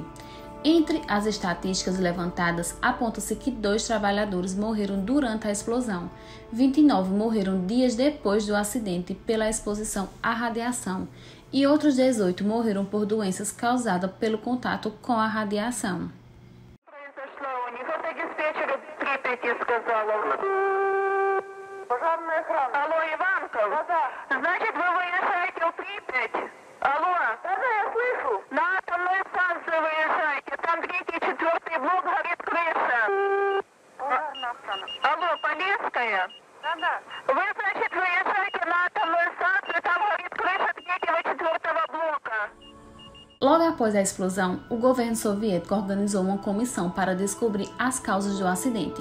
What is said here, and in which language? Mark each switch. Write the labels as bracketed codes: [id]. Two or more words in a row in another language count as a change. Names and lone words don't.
[pt] Entre as estatísticas levantadas, aponta-se que 2 trabalhadores morreram durante a explosão, 29 morreram dias depois do acidente pela exposição à radiação, e outros 18 morreram por doenças causadas pelo contato com a radiação. [ru] Алло, Иванков? Значит, вы выезжаете в Припять? Алло? Да, я слышу. На атомную станцию выезжаете. Там 3-й и 4-й блок горит крыша. Алло, Полесская? Да. Вы, значит, выезжаете на атомную станцию, там горит крыша 3-го и 4-го блока. [pt] Logo após a explosão, o governo soviético organizou uma comissão para descobrir as causas do acidente.